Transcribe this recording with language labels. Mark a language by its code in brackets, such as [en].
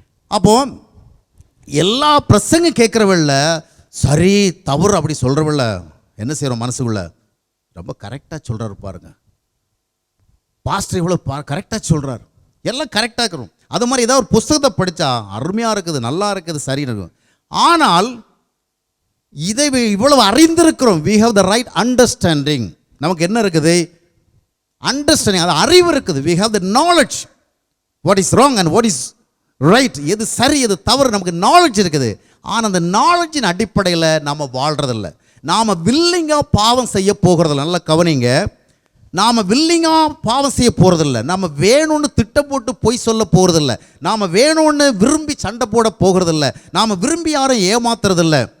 [ta] அப்போது எல்லா பிரசங்கம் கேட்குறவள்ள சரி தவறு அப்படி சொல்கிறவள்ள என்ன செய்கிறோம், மனசுக்குள்ள ரொம்ப கரெக்டாக சொல்கிறாரு பாருங்க, பாஸ்டர் இவ்வளோ கரெக்டாக சொல்கிறார், எல்லாம் கரெக்டாக இருக்கிறோம். அது மாதிரி ஏதாவது ஒரு புஸ்தகத்தை படித்தா அருமையாக இருக்குது, நல்லா இருக்குது, சரின்னு இருக்கும். ஆனால் இதை இவ்வளவு அறிந்திருக்கிறோம். [en] we have the right understanding. [ta] நமக்கு என்ன இருக்குது? அண்டர்ஸ்டாண்டிங், அது அறிவு இருக்குது. [en] we have the knowledge what is wrong and what is right. [ta] எது சரி எது தவறு நமக்கு நாலேஜ் இருக்குது. ஆனால் அந்த நாலேஜின் அடிப்படையில் நாம் வாழ்கிறதில்ல. நாம் வில்லிங்காக பாவம் செய்ய போகிறதில்ல. நல்லா கவனிங்க. நாம் வில்லிங்காக பாவம் செய்ய போகிறதில்ல. நாம் வேணும்னு திட்டம் போட்டு பொய் சொல்ல போகிறதில்ல. நாம் வேணும்னு விரும்பி சண்டை போட போகிறதில்ல. நாம் விரும்பி யாரும் ஏமாத்துறதில்ல.